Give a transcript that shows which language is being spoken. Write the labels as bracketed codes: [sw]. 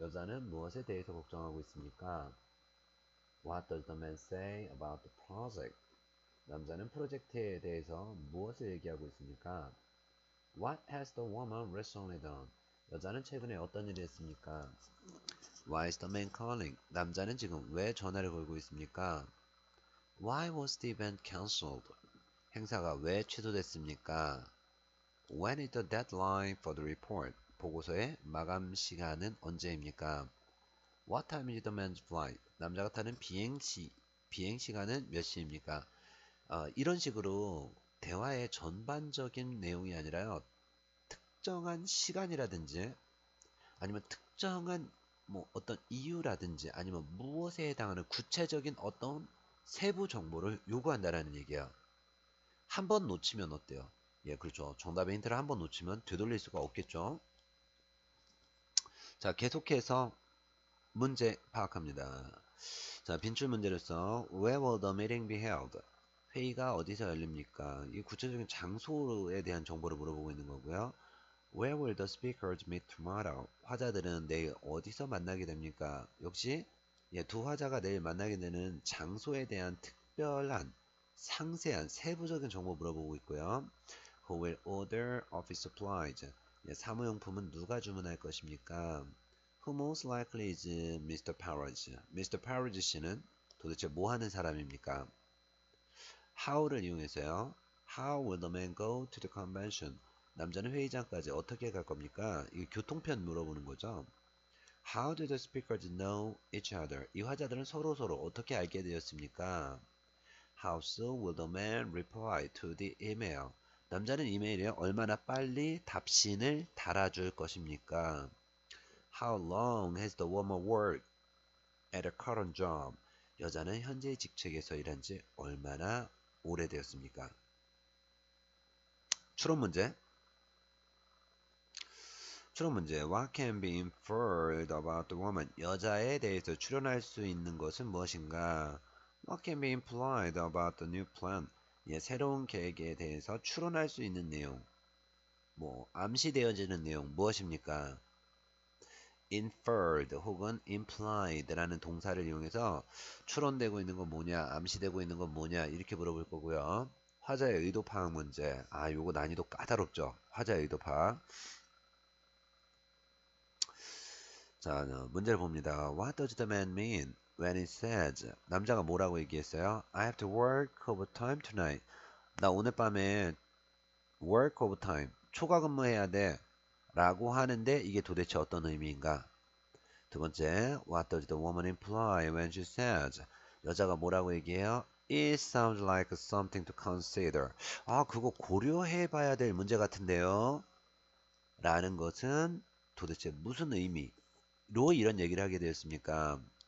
[ko] 여자는 무엇에 대해서 걱정하고 있습니까? [en] What does the man say about the project? [ko] 남자는 프로젝트에 대해서 무엇을 얘기하고 있습니까? [en] What has the woman recently done? [ko] 여자는 최근에 어떤 일을 했습니까? [en] Why is the man calling? [ko] 남자는 지금 왜 전화를 걸고 있습니까? [en] Why was the event cancelled? [ko] 행사가 왜 취소됐습니까? [en] When is the deadline for the report? [ko] 보고서의 마감 시간은 언제입니까? [en] What time is the man's flight? [ko] 남자가 타는 비행 시간은 몇 시입니까? 이런 식으로 대화의 전반적인 내용이 아니라요. 특정한 시간이라든지 아니면 특정한 뭐 어떤 이유라든지 아니면 무엇에 해당하는 구체적인 어떤 세부 정보를 요구한다라는 얘기야. 한 번 놓치면 어때요? 예, 그렇죠. 정답의 힌트를 한 번 놓치면 되돌릴 수가 없겠죠. 자, 계속해서 문제 파악합니다. 자, 빈출 문제로서 [en] Where will the meeting be held? [ko] 회의가 어디서 열립니까? 이 구체적인 장소에 대한 정보를 물어보고 있는 거고요. [en] Where will the speakers meet tomorrow? [ko] 화자들은 내일 어디서 만나게 됩니까? 역시 두 화자가 내일 만나게 되는 장소에 대한 특별한 상세한 세부적인 정보 물어보고 있고요. [en] Who will order office supplies? [ko] 사무용품은 누가 주문할 것입니까? [en] Who most likely is Mr. Parrish? Mr. [ko] Parrish 씨는 도대체 뭐 하는 사람입니까? How를 이용해서요. [en] How will the man go to the convention? [ko] 남자는 회의장까지 어떻게 갈 겁니까? 이 교통편 물어보는 거죠. [en] How do the speakers know each other? [ko] 이 화자들은 서로 어떻게 알게 되었습니까? [en] How soon will the man reply to the email? [ko] 남자는 이메일에 얼마나 빨리 답신을 달아줄 것입니까? [en] How long has the woman worked at her current job? [ko] 여자는 현재 직책에서 일한 지 얼마나 오래되었습니까? 추론 문제. [en] What can be inferred about the woman? [ko] 여자에 대해서 추론할 수 있는 것은 무엇인가? [en] What can be implied about the new plan? [ko] 새로운 계획에 대해서 추론할 수 있는 내용. 암시되어지는 내용 무엇입니까? inferred 혹은 implied라는 동사를 이용해서 추론되고 있는 건 뭐냐, 암시되고 있는 건 뭐냐 이렇게 물어볼 거고요. 화자의 의도 파악 문제. 요거 난이도 까다롭죠. 화자의 의도 파악. 자, 문제를 봅니다. [en] What does the man mean when he says? [ko] 남자가 뭐라고 얘기했어요? [en] I have to work overtime tonight. [ko] 나 오늘 밤에 [en] work overtime, [ko] 초과 근무해야 돼 라고 하는데 이게 도대체 어떤 의미인가? 두 번째, [en] What does the woman imply when she says? [ko] 여자가 뭐라고 얘기해요? [en] It sounds like something to consider. [ko] 그거 고려해 봐야 될 문제 같은데요? 라는 것은 도대체 무슨 의미로 이런 얘기를 하게 되었습니까?